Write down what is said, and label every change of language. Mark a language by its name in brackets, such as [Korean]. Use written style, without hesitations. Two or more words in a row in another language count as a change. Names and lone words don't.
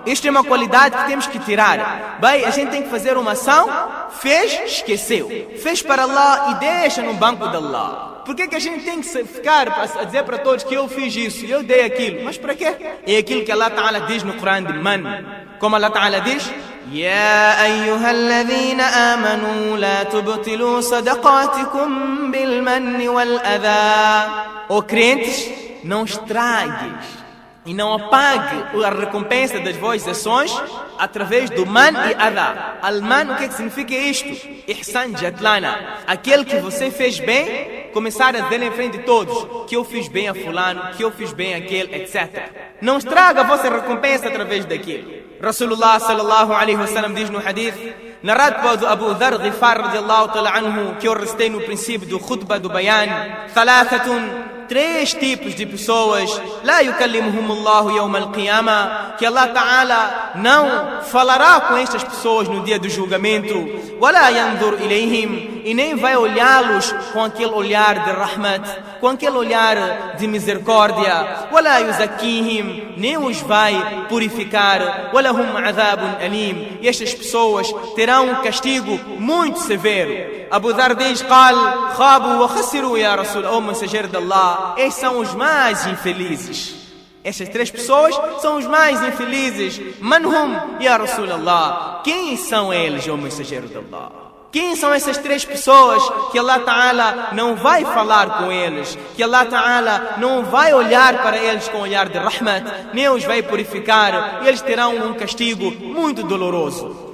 [Portuguese] Isto é uma qualidade que temos que tirar. Bem, a gente tem que fazer uma ação, fez, esqueceu. Fez para Allah e deixa no banco de Allah. Por que a gente tem que ficar a dizer para todos que eu fiz isso, eu dei aquilo? Mas para quê? É aquilo que Allah Ta'ala diz no Coran de Man. Como Allah Ta'ala diz: [Arabic] يا أيها الذين آمنوا لا تبطلوا صدقاتكم بالمن والأذى. [Portuguese] Ó crentes, não estragues e não apague a recompensa das vossas ações através do man e adha. Al-man, o que significa isto? [Urdu] احسان جتلانا. [Portuguese] Aquele que você fez bem, começar a dizer em frente de todos que eu fiz bem a fulano, que eu fiz bem a aquele, etc. Não estraga a vossa recompensa através daquilo. [Arabic] رسول الله صلى الله عليه وسلم [Portuguese] diz no hadith, narrado por Abu Dharr Ghifar [Arabic] رضي الله تعالى عنه, [Portuguese] que eu recitei no princípio do khutbah do bayan: thalathatun, 3 tipos de pessoas, [Arabic] لا يكلمهم الله يوم القيامة, [Portuguese] que Allah Ta'ala não falará com estas pessoas no dia do julgamento, [Arabic] ولا ينظر إليهم, [Portuguese] e nem vai olhá-los com aquele olhar de rahmat, com aquele olhar de misericórdia, [Arabic] ولا يزكيهم, [Portuguese] nem os vai purificar, [Arabic] ولهم عذاب أليم, [Portuguese] e estas pessoas terão um castigo muito severo. Abu Dharr diz: [Arabic] قال خابوا وخسروا يا رسول, [Portuguese] o mensageiro de Allah, esses são os mais infelizes. Estas 3 pessoas são os mais infelizes. [Arabic] من هم يا رسول الله, [Portuguese] quem são eles, o mensageiro de Allah? Quem são essas 3 pessoas que Allah Ta'ala não vai falar com eles, que Allah Ta'ala não vai olhar para eles com o olhar de rahmat, nem os vai purificar, e eles terão um castigo muito doloroso?